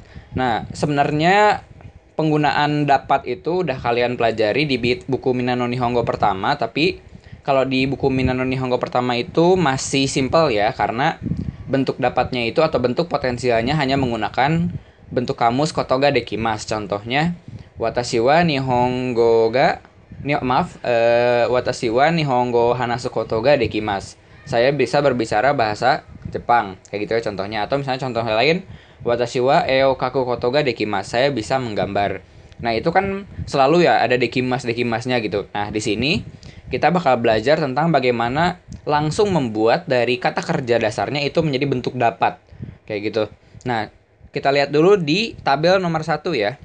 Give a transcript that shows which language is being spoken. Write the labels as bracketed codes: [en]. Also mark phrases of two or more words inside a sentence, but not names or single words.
[id] Nah, sebenarnya penggunaan dapat itu udah kalian pelajari di buku Minna no Nihongo pertama, tapi kalau di buku Minna no Nihongo pertama itu masih simple ya, karena bentuk dapatnya itu atau bentuk potensialnya hanya menggunakan bentuk kamus [ja] ことができます. Contohnya, 私は日本語が私は日本語話すことができます. [id] Saya bisa berbicara bahasa Jepang. Kayak gitu ya contohnya. Atau misalnya contoh lain, [ja] 私は絵を描くことができます. [id] Saya bisa menggambar. Nah, itu kan selalu ya ada dekimasnya gitu. Nah, di sini kita bakal belajar tentang bagaimana langsung membuat dari kata kerja dasarnya itu menjadi bentuk dapat. Kayak gitu. Nah, kita lihat dulu di tabel nomor 1 ya.